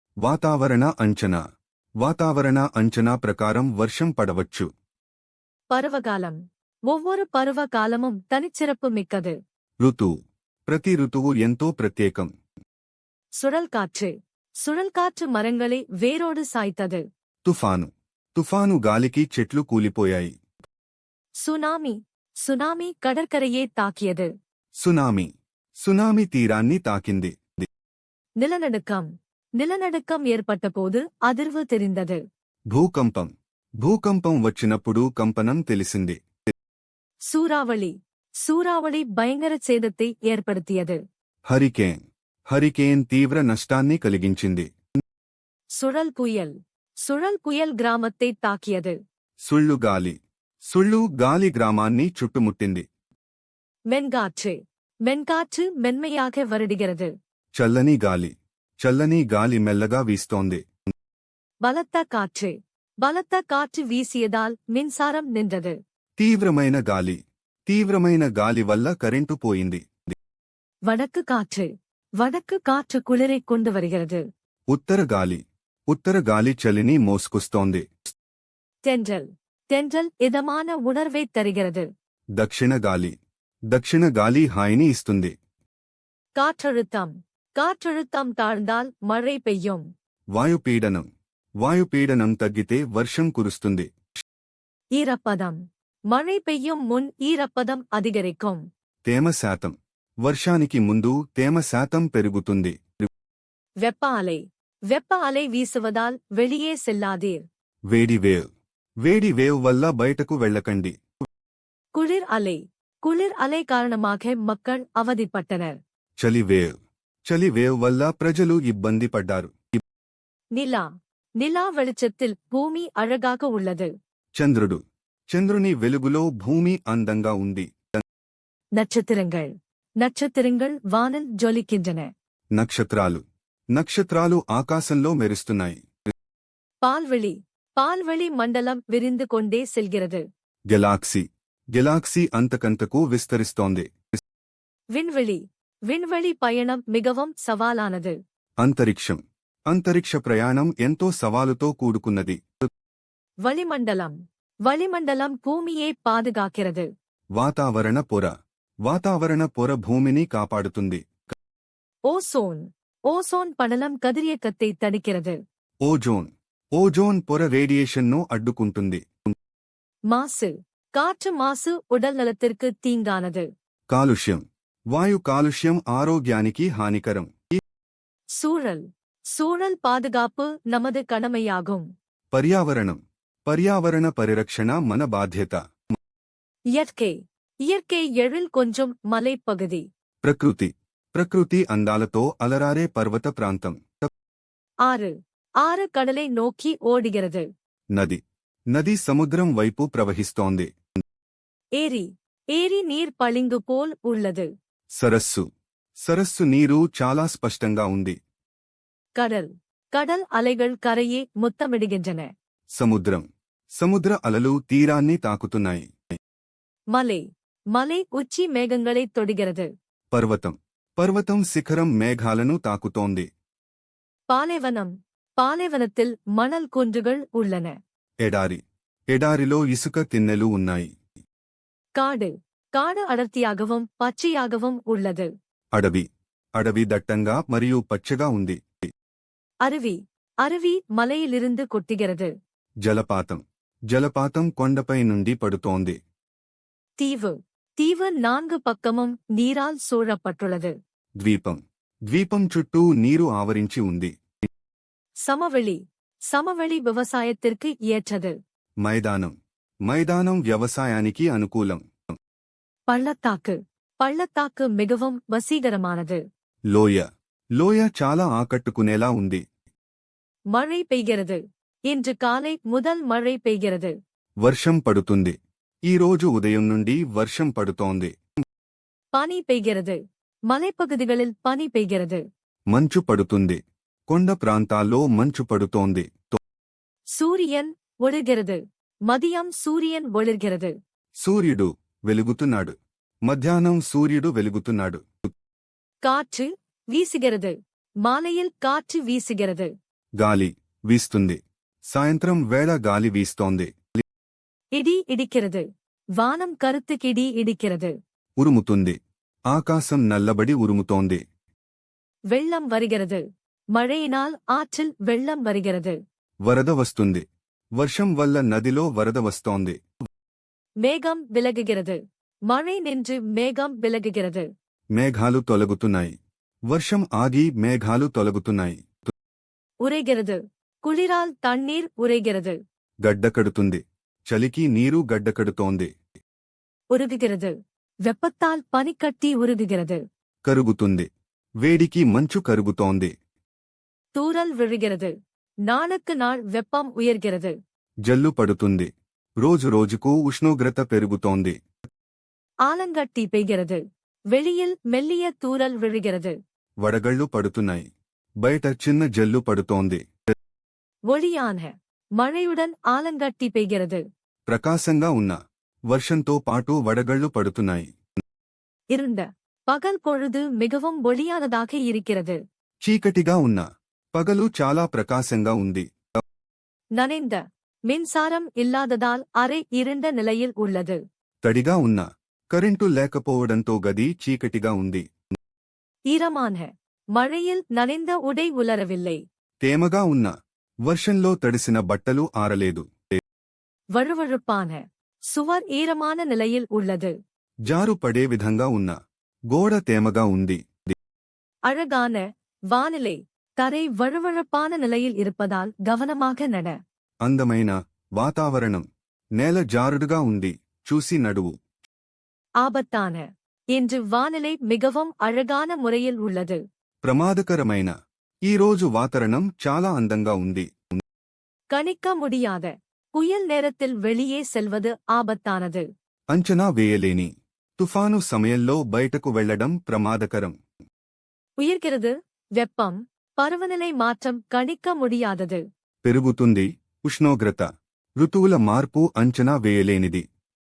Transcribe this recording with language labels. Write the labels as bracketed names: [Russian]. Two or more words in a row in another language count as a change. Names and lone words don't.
[Telugu] వాతావరణ అంచనా ప్రకారం వర్షం పడవచ్చు. [Tamil] பருவகாலம் ஒவ்வொரு பருவ காலமும் தனிச்சிறப்பு மிக்கது. [Telugu] ప్రతి ఋతువు ఎంతో ప్రత్యేకం. [Tamil] சுழல் காற்று மரங்களை வேரோடு சாய்த்தது. [Telugu] తుఫాను గాలికి చెట్లు కూలిపోయాయి. [Tamil] சுனாமி கடற்கரையே தாக்கியது. [Telugu] సునామీ తీరాన్ని తాకింది. [Tamil] நிலநடுக்கம் ஏற்பட்டபோது அதிர்வு தெரிந்தது. [Telugu] భూకంపం వచ్చినప్పుడు కంపనం తెలిసింది. [Tamil] சூறாவளி பயங்கர சேதத்தை ஏற்படுத்தியது. [Telugu] హరికేన్ తీవ్ర నష్టాన్ని కలిగించింది. [Tamil] சுழல் புயல் கிராமத்தை தாக்கியது. [Telugu] సుళ్ళు గాలి గ్రామాన్ని చుట్టుముట్టింది. [Tamil] மென்காற்று மென்மையாக வருடுகிறது. [Telugu] చల్లని గాలి మెల్లగా వీస్తోంది. [Tamil] பலத்த காற்று வீசியதால் மின்சாரம் நின்றது. [Telugu] తీవ్రమైన గాలి వల్ల కరెంటు పోయింది. [Tamil] வடக்கு காற்று குளிரை கொண்டு வருகிறது. [Telugu] ఉత్తర గాలి చలిని మోసుకొస్తోంది. [Tamil] தென்றல் இதமான உணர்வைத் தருகிறது. [Telugu] దక్షిణ గాలి హాయిని ఇస్తుంది. [Tamil] காற்றழுத்தம் தாழ்ந்தால் மழை பெய்யும். [Telugu] వాయుపీడనం తగ్గితే వర్షం కురుస్తుంది. [Tamil] ஈரப்பதம் மழை பெய்யும் முன் ஈரப்பதம் அதிகரிக்கும். [Telugu] తేమ శాతం వర్షానికి ముందు తేమ శాతం పెరుగుతుంది. [Tamil] வெப்ப அலை வீசுவதால் வெளியே செல்லாதீர். [Telugu] వేడి వేవ్ వల్ల బయటకు వెళ్ళకండి. [Tamil] குளிர் அலை காரணமாக மக்கள் அவதிப்பட்டனர். [Telugu] చలి వేవ్ వల్ల ప్రజలు ఇబ్బంది పడ్డారు. [Tamil] நிலா வெளிச்சத்தில் பூமி அழகாக உள்ளது. [Telugu] చంద్రుని వెలుగులో భూమి అందంగా ఉంది. [Tamil] நட்சத்திரங்கள் வானில் ஜொலிக்கின்றன. [Telugu] నక్షత్రాలు ఆకాశంలో మెరుస్తున్నాయి. [Tamil] பால்வெளி மண்டலம் விரிந்து கொண்டே செல்கிறது. [Telugu] గెలాక్సీ అంతకంతకు విస్తరిస్తోంది. [Tamil] விண்வெளி பயணம் மிகவும் சவாலானது. [Telugu] అంతరిక్ష ప్రయాణం ఎంతో సవాలుతో కూడుకున్నది. [Tamil] வளிமண்டலம் பூமியை பாதுகாக்கிறது. [Telugu] వాతావరణ పొర భూమిని కాపాడుతుంది. [Tamil] ஓசோன் படலம் கதிரியக்கத்தை தடுக்கிறது. [Telugu] ఓజోన్ పొర రేడియేషన్ను అడ్డుకుంటుంది. [Tamil] காற்று மாசு உடல் நலத்திற்கு தீங்கானது. [Telugu] వాయు కాలుష్యం ఆరోగ్యానికి హానికరం. [Tamil] சூழல் பாதுகாப்பு நமது கடமையாகும். [Telugu] పర్యావరణ పరిరక్షణ మన బాధ్యత. [Tamil] இயற்கை எழில் கொஞ்சம் மலைப்பகுதி. [Telugu] ప్రకృతి అందాలతో అలరారే పర్వత ప్రాంతం. [Tamil] ஆறு கடலை நோக்கி ஓடுகிறது. [Telugu] నది సముద్రం వైపు ప్రవహిస్తోంది. [Tamil] ஏரி நீர் பளிங்கு போல் உள்ளது. [Telugu] సరస్సు నీరు చాలా స్పష్టంగా ఉంది. [Tamil] கடல் அலைகள் கரையை முத்தமிடுகின்றன. [Telugu] సముద్ర అలలు తీరాన్ని తాకుతున్నాయి. [Tamil] மலை உச்சி மேகங்களை தொடுகிறது. [Telugu] పర్వతం శిఖరం మేఘాలను తాకుతోంది. [Tamil] பாலைவனத்தில் மணல் குன்றுகள் உள்ளன. [Telugu] ఎడారి ఎడారిలో ఇసుక తిన్నెలు ఉన్నాయి. [Tamil] காடு காடு அடர்த்தியாகவும் பச்சையாகவும் உள்ளது. [Telugu] అడవి అడవి దట్టంగా మరియు పచ్చగా ఉంది. [Tamil] அருவி அருவி மலையிலிருந்து கொட்டுகிறது. [Telugu] జలపాతం జలపాతం కొండపై నుండి పడుతోంది. [Tamil] தீவு தீவு நான்கு பக்கமும் நீரால் சூழப்பட்டுள்ளது. [Telugu] ద్వీపం ద్వీపం చుట్టూ నీరు ఆవరించి ఉంది. [Tamil] சமவெளி சமவெளி விவசாயத்திற்கு ஏற்றது. [Telugu] మైదానం మైదానం వ్యవసాయానికి అనుకూలం. [Tamil] பள்ளத்தாக்கு பள்ளத்தாக்கு மிகவும் வசீகரமானது. [Telugu] లోయ లోయ చాలా ఆకట్టుకునేలా ఉంది. [Tamil] மழை பெய்கிறது. இன்று காலை முதல் மழை பெய்கிறது. [Telugu] వర్షం పడుతుంది. ఈ రోజు ఉదయం నుండి వర్షం పడుతోంది. [Tamil] பனி பெய்கிறது. மலைப்பகுதிகளில் பனி பெய்கிறது. [Telugu] మంచు పడుతుంది. కొండ ప్రాంతాల్లో మంచు పడుతోంది. [Tamil] சூரியன் ஒளிர்கிறது. மதியம் சூரியன் ஒளிர்கிறது. [Telugu] సూర్యుడు వెలుగుతున్నాడు. మధ్యాహ్నం సూర్యుడు వెలుగుతున్నాడు. [Tamil] காற்று வீசுகிறது. மாலையில் காற்று வீசுகிறது. [Telugu] గాలి వీస్తుంది. సాయంత్రం వేళ గాలి వీస్తోంది. [Tamil] இடி இடிக்கிறது. வானம் கருத்து கிடி இடிக்கிறது. [Telugu] ఉరుముతుంది. ఆకాశం నల్లబడి ఉరుముతోంది. [Tamil] வெள்ளம் வருகிறது. மழையினால் ஆற்றில் வெள்ளம் வருகிறது. [Telugu] వరద వస్తుంది. వర్షం వల్ల నదిలో వరద వస్తోంది. [Tamil] மேகம் விலகுகிறது. மழை நின்று மேகம் விலகுகிறது. [Telugu] మేఘాలు తొలగుతున్నాయి. వర్షం ఆగి మేఘాలు తొలగుతున్నాయి. [Tamil] உறைகிறது. குளிரால் தண்ணீர் உறைகிறது. [Telugu] గడ్డకడుతుంది. చలికి నీరు గడ్డకడుతోంది. [Tamil] உருகுகிறது. வெப்பத்தால் பனிக்கட்டி உருகுகிறது. [Telugu] కరుగుతుంది. వేడికి మంచు కరుగుతోంది. [Tamil] தூறல் விழுகிறது. நாளுக்கு நாள் வெப்பம் உயர்கிறது. [Telugu] జల్లు పడుతుంది. రోజు రోజుకు ఉష్ణోగ్రత పెరుగుతోంది. [Tamil] ஆலங்கட்டி பெய்கிறது. வெளியில் மெல்லிய தூறல் விழுகிறது. [Telugu] వడగళ్ళు పడుతున్నాయి. బయట చిన్న జల్లు పడుతోంది. [Tamil] ஒளியான மழையுடன் ஆலங்கட்டி பெய்கிறது. [Telugu] ప్రకాశంగా ఉన్న వర్షంతో పాటు వడగళ్ళు పడుతున్నాయి. [Tamil] இருண்ட பகல் பொழுது மிகவும் ஒளியானதாக இருக்கிறது. [Telugu] చీకటిగా ఉన్న పగలు చాలా ప్రకాశంగా ఉంది. [Tamil] நனைந்த மின்சாரம் இல்லாததால் அறை இருண்ட நிலையில் உள்ளது. [Telugu] తడిగా ఉన్న కరెంటు లేకపోవడంతో గది చీకటిగా ఉంది. [Tamil] ஈரமான மழையில் நனைந்த உடை உலரவில்லை. [Telugu] తేమగా ఉన్న వర్షంలో తడిసిన బట్టలు ఆరలేదు. [Tamil] வழுவழுப்பான சுவர் ஈரமான நிலையில் உள்ளது. [Telugu] జారు పడే విధంగా ఉన్న గోడ తేమగా ఉంది. [Tamil] அழகான வானிலை தரை வழுவழுப்பான நிலையில் இருப்பதால் கவனமாக நட. [Telugu] అందమైన వాతావరణం నేల జారుడుగా ఉంది. చూసి నడువు. [Tamil] ஆபத்தான இன்று வானிலை மிகவும் அழகான முறையில் உள்ளது. [Telugu] ప్రమాదకరమైన ఈ రోజు వాతావరణం చాలా అందంగా ఉంది. [Tamil] கணிக்க முடியாத புயல் நேரத்தில் வெளியே செல்வது ஆபத்தானது. [Telugu] అంచనా వేయలేని తుఫాను సమయంలో బయటకు వెళ్లడం ప్రమాదకరం. [Tamil] உயர்கிறது. வெப்பம் பருவநிலை மாற்றம் கணிக்க முடியாதது. [Telugu] పెరుగుతుంది. ఉష్ణోగ్రత ఋతువుల మార్పు అంచనా వేయలేనిది.